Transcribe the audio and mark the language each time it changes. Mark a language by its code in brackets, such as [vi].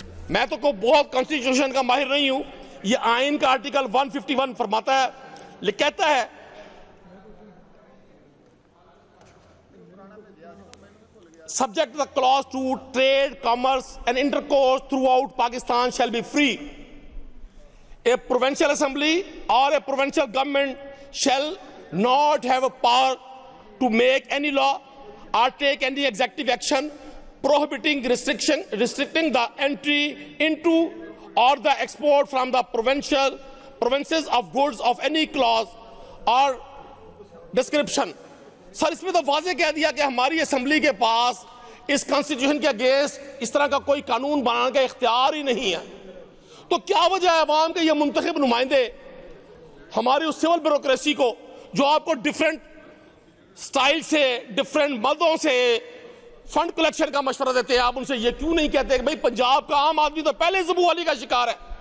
[ur] میں تو کوئی بہت کانسٹیٹیوشن کا ماہر نہیں ہوں، یہ آئین کا آرٹیکل 151 فرماتا ہے، کہتا ہے [en] subject to the clause 2, trade, commerce and intercourse throughout Pakistan shall be free. A provincial assembly or a provincial government shall not have a power to make any law or take any executive action prohibiting, restricting the entry into or the export from the provinces of goods of any clause or description. [ur] سر اس میں تو واضح کہہ دیا کہ ہماری assembly کے پاس اس constitution کے against اس طرح کا کوئی قانون بنانے کا اختیار ہی نہیں ہے. تو کیا وجہ ہے عوام کے یہ منتخب نمائندے ہماری اس سول بیوروکریسی کو جو آپ کو ڈیفرنٹ سٹائل سے، ڈیفرنٹ مدوں سے فنڈ کلیکشن کا مشورہ دیتے ہیں، آپ ان سے یہ کیوں نہیں کہتے کہ بھئی پنجاب کا عام آدمی تو پہلے زبو علی کا شکار ہے.